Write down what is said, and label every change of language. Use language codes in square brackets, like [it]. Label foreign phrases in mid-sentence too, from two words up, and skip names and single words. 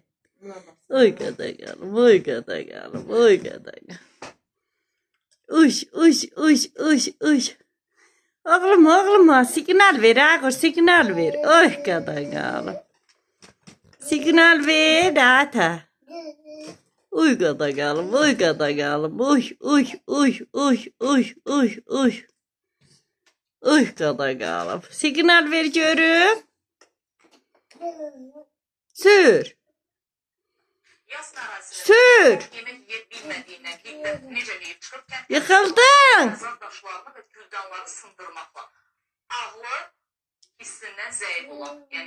[az] Oy qadağalım, oy qadağalım, oy qadağalım. Uş. Oğlum, signal ver ağır, signal ver. Oy qadağalım. Signal ver, ata. Uy qadağalım, oy qadağalım. Uy. Uy qadağalım. Signal ver görüm. Sür. Sür. Yıkıldın. Hissindən zəif olan, yəni